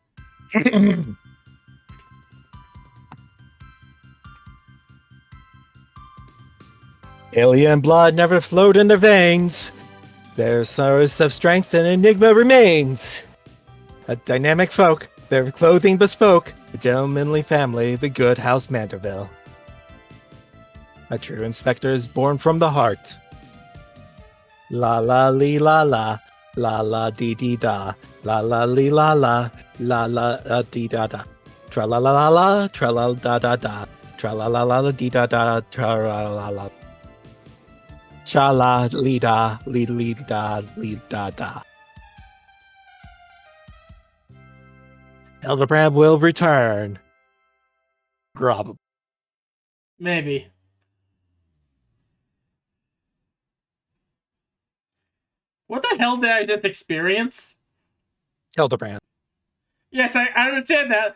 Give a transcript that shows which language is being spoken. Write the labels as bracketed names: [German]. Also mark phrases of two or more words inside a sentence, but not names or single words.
[English] Alien blood never flowed in their veins. Their source of strength and enigma remains. A dynamic folk, their clothing bespoke. A gentlemanly family, the good House Manderville. A true inspector is born from the heart. La la lee la la, la la dee dee da, la la lee la la dee da da. Tra la la la la, tra la da da da, tra la la la dee da da, tra la la la. Cha la lee da, lee da da. Elderbrand will return. Probably. Maybe. What the hell did I just experience? Hildebrand. Yes, I understand that.